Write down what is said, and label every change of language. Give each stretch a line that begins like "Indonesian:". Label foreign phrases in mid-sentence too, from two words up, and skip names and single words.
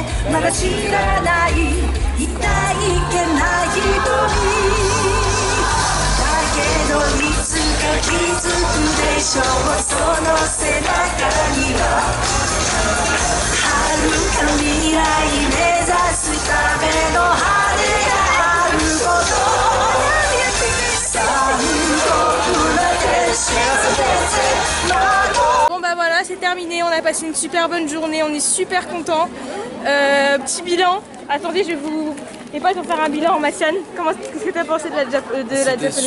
Japanese: まだ知らない痛いけない瞳だけどいつか気づくでしょうその背中には遥か未来目指すための羽があること
French: Bon bah voilà, c'est terminé, on a passé une super bonne journée, on est super contents. Petit bilan, attendez, je vais vous... Les potes vont faire un bilan en Massiane. Qu'est-ce que tu as pensé de la Japan Expo?